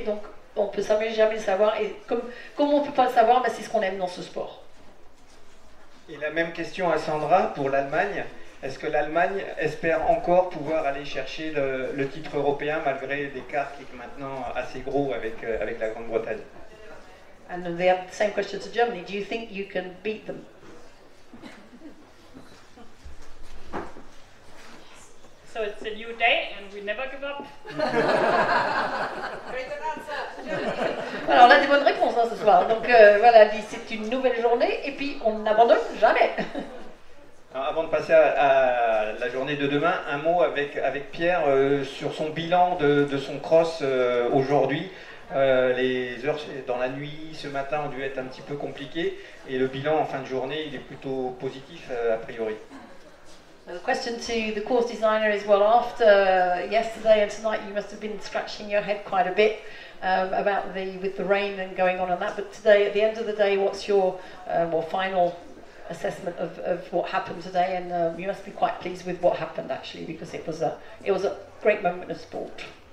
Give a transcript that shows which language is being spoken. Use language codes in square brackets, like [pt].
[fr] Donc, on peut jamais le savoir. Et comme on ne peut pas le savoir, bah, c'est ce qu'on aime dans ce sport. Et la même question à Sandra pour l'Allemagne. Est-ce que l'Allemagne espère encore pouvoir aller chercher le titre européen malgré l'écart qui est maintenant assez gros avec la Grande-Bretagne? [en] And then they have the same question to Germany. Do you think you can beat them? So it's a new day and we never give up. [fr] Alors, on a des bonnes réponses ce soir. Donc voilà, elle dit c'est une nouvelle journée et puis on n'abandonne jamais. Alors, avant de passer à la journée de demain, un mot avec Pierre sur son bilan de son cross aujourd'hui. Les heures dans la nuit, ce matin, ont dû être un petit peu compliquées et le bilan en fin de journée, il est plutôt positif a priori. [en] The question to the course designer is, well, after yesterday and tonight, you must have been scratching your head quite a bit about with the rain and going on and that. But today, at the end of the day, what's your final assessment of what happened today? And you must be quite pleased with what happened actually, because it was a great moment of sport.